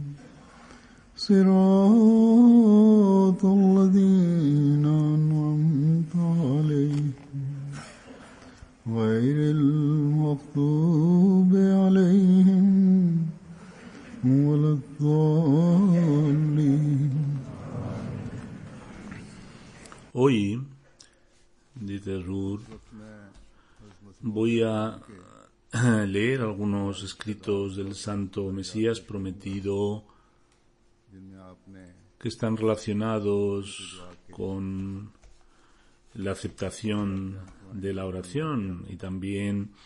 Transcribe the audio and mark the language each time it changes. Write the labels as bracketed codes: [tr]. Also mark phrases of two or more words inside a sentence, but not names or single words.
[ar] صراط الذين أنعمت عليهم غير المغضوب عليهم ولا الضالين. [es] Hoy, dice Rur, voy a leer algunos escritos del Santo Mesías Prometido que están relacionados con la aceptación de la oración, y también